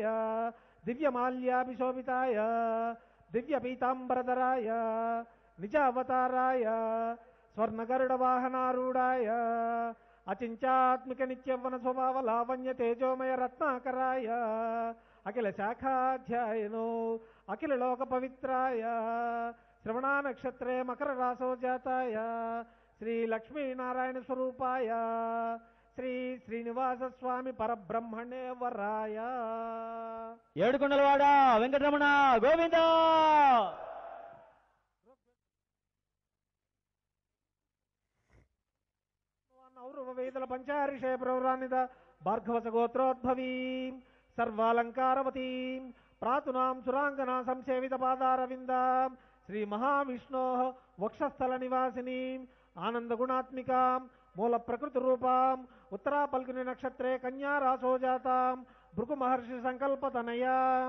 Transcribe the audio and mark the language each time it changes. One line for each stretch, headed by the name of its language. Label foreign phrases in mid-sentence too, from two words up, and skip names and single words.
Sanskrit: दिव्यमाल्याभिशोभिताय दिव्यपीतांबरधराय निज अवताराय स्वर्णगरुडवाहनारूढाय अचिंत्यात्मिक नित्यवन स्वभाव लावण्य तेजोमय रत्नाकराय अखिल शाखाध्यायनो अखिल लोक पवित्राय श्रवणा नक्षत्रे मकर रासो जाताय श्री लक्ष्मी नारायण स्वरूपाय श्री श्रीनिवास स्वामी परब्रह्मणे वराय
Telugu: ఏడుకొండలవాడ వెంకటరమణ గోవిందా.
Sanskrit: ఔరవేదల పంచారిషే ప్రవరాన్నిత భార్గవస గోత్రోద్భవీం సర్వాలంకారవతీం ప్రాతునాం సురాంగనా సంసేవిత పాదారవిందాం శ్రీ మహావిష్ణోః వక్షస్థల నివాసినీం ఆనంద గుణాత్మికాం మూల ప్రకృతి రూపాం ఉత్తరా పల్గుని నక్షత్రే కన్యా రాసో జాతాం భృగు మహర్షి సంకల్పతనయాం